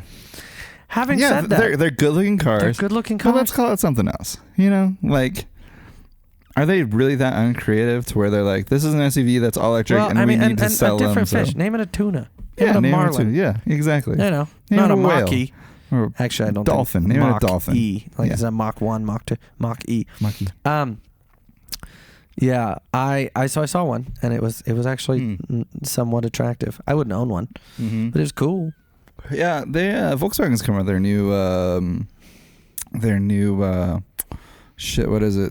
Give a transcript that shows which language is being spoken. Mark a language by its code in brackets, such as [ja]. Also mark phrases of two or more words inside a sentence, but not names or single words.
[en] Having said that, they're good looking cars. They're good looking cars. But let's call it something else. You know, like. Are they really that uncreative to where they're like, this is an SUV that's all electric and we need to sell a different them? fish. Name it a tuna. Name it a name marlin. Yeah, exactly. You know, name not it a whale. Mach-E. Or actually, I don't dolphin. think. Name it a dolphin. Mach-E. Like is that Mach 1, Mach 2, Mach-E. Mach-E. Yeah, I saw one and it was actually somewhat attractive. I wouldn't own one, but it was cool. Yeah, they Volkswagen's come out with their new shit, what is it?